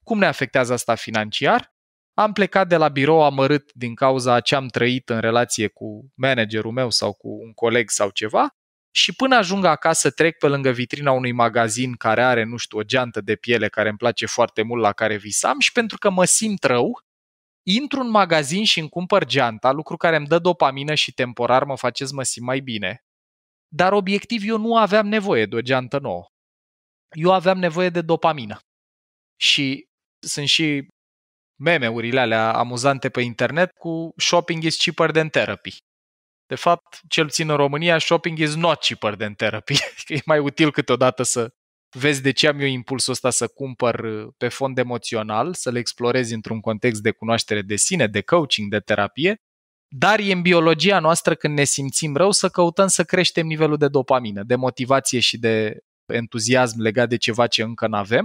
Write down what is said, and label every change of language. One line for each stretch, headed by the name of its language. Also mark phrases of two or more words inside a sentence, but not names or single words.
Romanian: Cum ne afectează asta financiar? Am plecat de la birou amărât din cauza a ce am trăit în relație cu managerul meu sau cu un coleg sau ceva și până ajung acasă trec pe lângă vitrina unui magazin care are, nu știu, o geantă de piele care îmi place foarte mult, la care visam, și pentru că mă simt rău, intru în magazin și îmi cumpăr geanta, lucru care îmi dă dopamină și temporar mă face să mă simt mai bine. Dar obiectiv eu nu aveam nevoie de o geantă nouă. Eu aveam nevoie de dopamină. Și sunt și meme-urile alea amuzante pe internet cu
English: shopping is cheaper than therapy.
Romanian: De fapt, cel puțin în România,
English: shopping is not cheaper than therapy.
Romanian: E mai util câteodată să vezi de ce am eu impulsul ăsta să cumpăr pe fond emoțional, să le explorezi într-un context de cunoaștere de sine, de coaching, de terapie, dar e în biologia noastră, când ne simțim rău, să căutăm să creștem nivelul de dopamină, de motivație și de entuziasm legat de ceva ce încă n-avem.